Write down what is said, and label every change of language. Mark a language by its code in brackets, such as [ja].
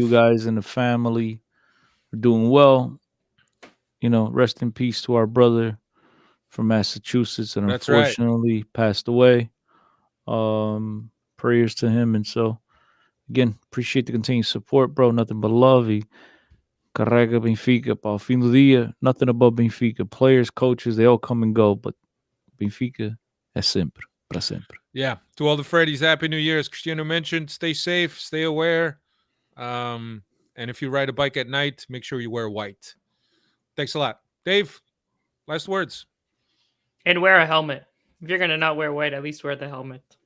[en] you guys and the family are doing well. Rest in peace to our brother from Massachusetts and That's right. unfortunately passed away. Prayers to him. And so, again, appreciate the continued support, bro. Nothing but love. [pt] E carrega Benfica para o fim do dia. [en] Nothing above Benfica. Players, coaches, they all come and go, but Benfica [pt] é sempre, para sempre. [en] Yeah. To all the Freddies, Happy New Year. As Cristiano mentioned, stay safe, stay aware. And if you ride a bike at night, make sure you wear white. Thanks a lot. Dave, last words. And wear a helmet. If you're gonna not wear white, at least wear the helmet.